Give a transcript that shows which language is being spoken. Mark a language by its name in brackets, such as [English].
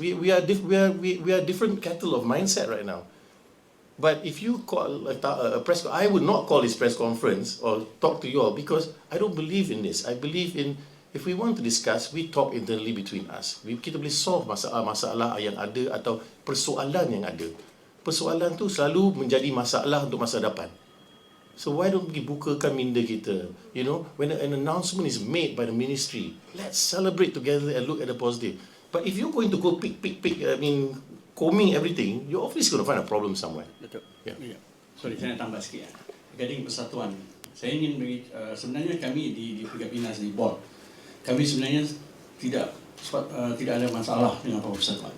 [English] We are different kettle of mindset right now. But if you call a press, I would not call this press conference or talk to you all because I don't believe in this. I believe in if we want to discuss, we talk internally between us. [Malay] Kita boleh solve masalah yang ada atau persoalan yang ada. Persoalan tu selalu menjadi masalah untuk masa depan. [English] So why don't we [Malay] bukakan minda kita? [English] You know, when an announcement is made by the ministry, let's celebrate together and look at the positive. But if you're going to go pick, combing everything, you're obviously going to find a problem somewhere. [Malay] Datuk. [English] Yeah. [Malay] Ya. Sorry, saya nak tambah sikit. Regarding persatuan, saya ingin bagi, sebenarnya kami di FINAS di board, kami sebenarnya tidak ada masalah dengan apa persatuan.